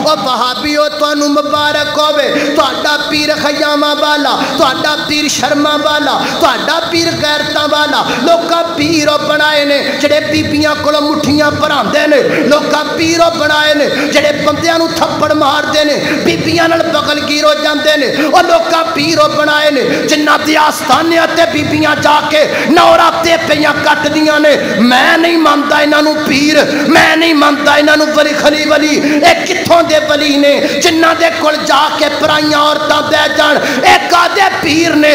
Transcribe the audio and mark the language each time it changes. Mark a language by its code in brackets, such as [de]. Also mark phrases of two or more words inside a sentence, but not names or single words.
[pa] وہ وہابیو تانوں مبارک ہوے تہاڈا پیر خیاماں والا تہاڈا پیر شرما والا تہاڈا پیر غیرتاں والا لوکاں پیرو بنائے نے جڑے بیبییاں کولوں مٹھیاں بھراندے نے لوکاں پیرو بنائے نے جڑے بندیاں نوں تھپڑ ماردے نے بیبییاں نال بغل گیرو جاندے نے او لوکاں پیرو بنائے نے جنہاں دی آستانیاں تے بیبییاں جا کے نوراتے پیاں کٹدیاں نے میں نہیں ماندا انہاں نوں پیر میں نہیں ماندا انہاں نوں ولی خلی ولی اے کتھوں دے ولی نے جنہاں دے کول جا کے پرائیاں عورتاں بہ جان اے کادے پیر نے